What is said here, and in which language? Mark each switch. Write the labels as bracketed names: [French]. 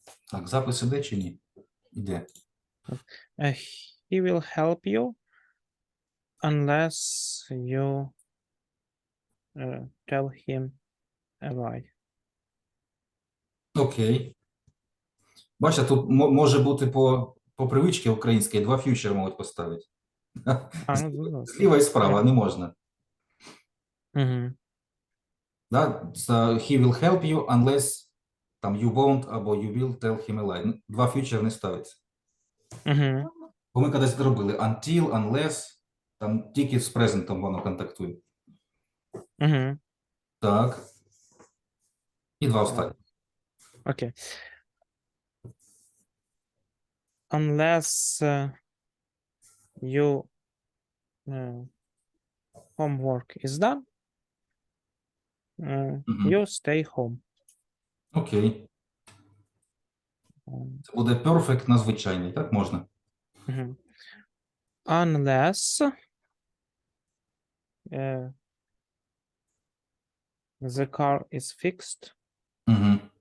[Ukrainian] Так, запис іде чи ні? Іде. [English] He will help you unless you tell him a lie. Окей. [Ukrainian] Бачите, тут може бути по привичці українській два фьючер можуть поставити. Ну, Зліва і справа не можна. Угу. Да? [English] So, he will help you unless [Ukrainian] там [English] you won't [Ukrainian] або [English] you will tell him a lie. [Ukrainian] Два фьючер не ставиться. Угу. Бо ми колись робили until, unless, там тільки з презентом воно контактує. Угу. Так. І два останні. Окей. [English] Unless you homework is done, you stay home. Окей. [Ukrainian] Це буде perfect на звичайний, так можна? [English] Угу. Unless the car is fixed, Угу.